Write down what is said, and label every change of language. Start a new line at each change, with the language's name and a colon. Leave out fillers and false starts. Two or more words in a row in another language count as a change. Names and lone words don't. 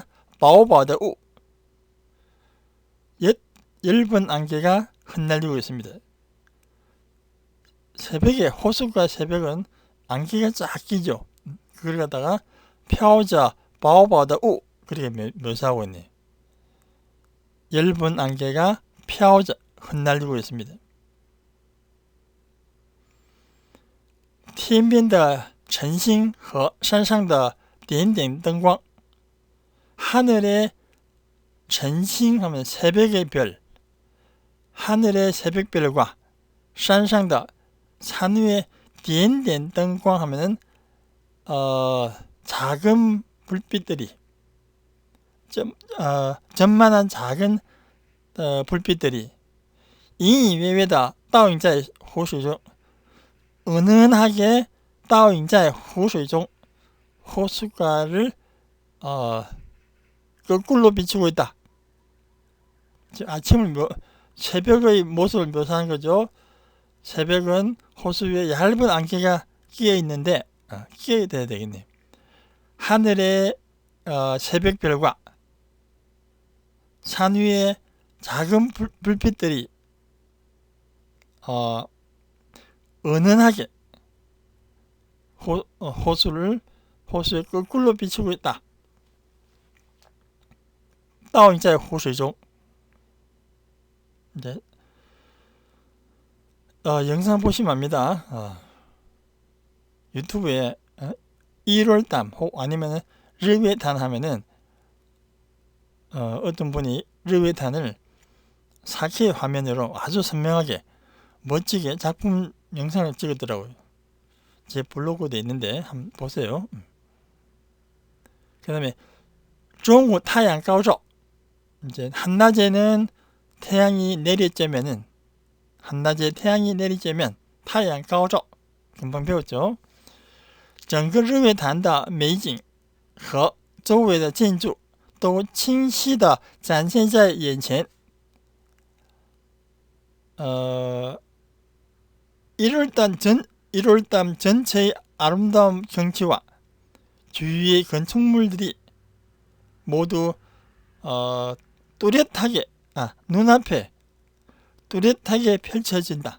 Chinese: 薄薄的雾.
Korean: 엷은 안개가 흩날리고 있습니다. 새벽에 호수가 새벽은 안개가 쫙 끼죠. 그걸 갖다가
Chinese: 飘着薄薄的雾
Korean: 그렇게 묘사하고 있네요. 엷은 안개가 飘着 흩날리고 있습니다.
Chinese: 天边的晨星和山上的点点灯光.
Korean: 하늘의晨星 하면 새벽의 별, 하늘의 새벽별과
Chinese: 山上的
Korean: 산 위의
Chinese: 点点灯光
Korean: 하면은 작은 불빛들이 점만한 작은 불빛들이
Chinese: 隐隐约约的倒影在湖水中
Korean: 은은하게
Chinese: 倒影在湖水中
Korean: 호숫가를 거꾸로 비추고 있다. 아침을 새벽의 모습을 묘사하는 거죠. 새벽은 호수 위에 얇은 안개가 끼어 있는데 끼어야 돼야 되겠네. 하늘의 새벽별과 산 위에 작은 불빛들이 은은하게 호수에 거꾸로 비추고 있다.
Chinese: 倒影在湖水中.
Korean: 이제 영상 보시면 압니다. 유튜브에 1월담 혹 아니면 르웨탄 하면은 어떤 분이 르웨탄을 4K 화면으로 아주 선명하게 멋지게 작품 영상을 찍었더라고요. 제 블로그도 있는데 한번 보세요. 그 다음에
Chinese: 中午太阳高照.
Korean: 이제 한낮에는 태양이 내리쬐면은 한낮에 태양이 내리쬐면
Chinese: 太阳高照
Korean: 금방 배웠죠.
Chinese: 整个日月潭的美景和周围的建筑都清晰地展现在眼前.
Korean: 1월담 전체의 아름다운 경치와 주위의 건축물들이 모두 뚜렷하게 눈앞에 뚜렷하게 펼쳐진다.